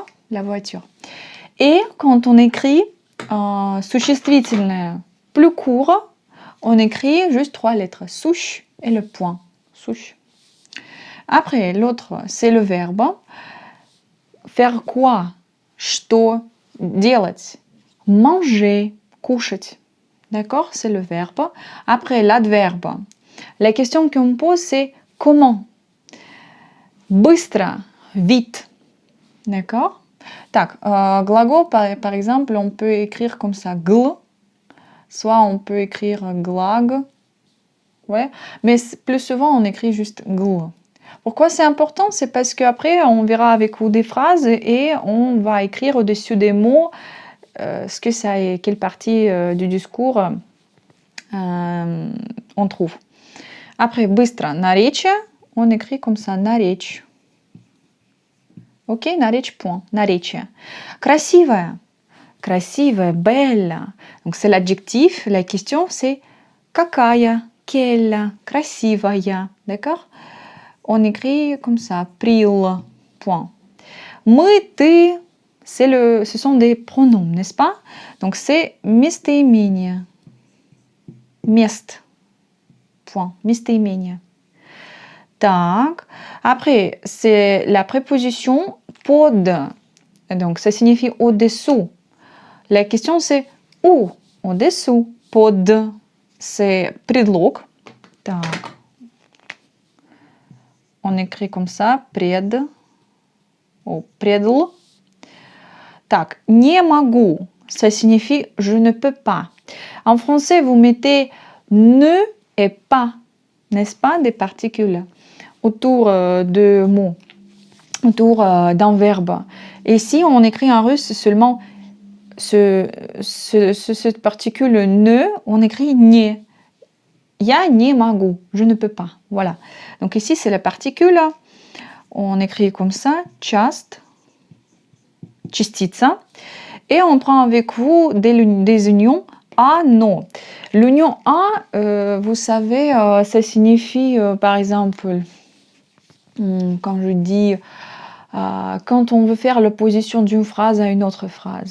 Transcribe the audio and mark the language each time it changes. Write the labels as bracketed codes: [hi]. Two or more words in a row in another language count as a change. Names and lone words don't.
[fr] La voiture. Et quand on écrit существительное plus court, on écrit juste 3 lettres, суш et le point, суш. Après, l'autre, c'est le verbe. Faire quoi? [ru] Что делать? [fr] Manger, кушать. D'accord? C'est le verbe. Après, l'adverbe. La question qu'on pose, c'est comment? [ru] Быстро, vite. [fr] D'accord? [ru] Так, gлагол, [fr] par exemple, on peut écrire comme ça, gl, soit on peut écrire glag, ouais, mais plus souvent on écrit juste gl. Pourquoi c'est important? C'est parce qu'après on verra avec vous des phrases et on va écrire au-dessus des mots ce que ça est, quelle partie du discours on trouve. Après, [ru] быстро, наречие, [fr] on écrit comme ça, [ru] наречь. [fr] Ok, наречь, point, наречие. [ru] Красивая, красивая, [fr] belle. Donc c'est l'adjectif. La question c'est какая, quelle, красивая. D'accord? On écrit comme ça, прил, point. [ru] Мы, ты, [fr] ce sont des pronoms, n'est-ce pas? Donc c'est местоимение. Мест, point, местоимение. [ru] Так. [fr] Après, c'est la préposition под. Donc, ça signifie au-dessous. La question, c'est où? Au-dessous. [ru] Под. [fr] C'est [ru] предлог. Так. [fr] On écrit comme ça. Пред. [ru] Ou предл. Так. Не могу. [fr] Ça signifie je ne peux pas. En français, vous mettez ne et pas. N'est-ce pas? Des particules autour de mots, autour d'un verbe. Et ici, on écrit en russe seulement cette particule ne, on écrit не. [ru] Я не могу, [fr] je ne peux pas. Voilà. Donc ici, c'est la particule. On écrit comme ça, [ru] часть, частица. [fr] Et on prend avec vous des unions A, non. L'union A, vous savez, ça signifie, par exemple, quand je dis, quand on veut faire l'opposition d'une phrase à une autre phrase.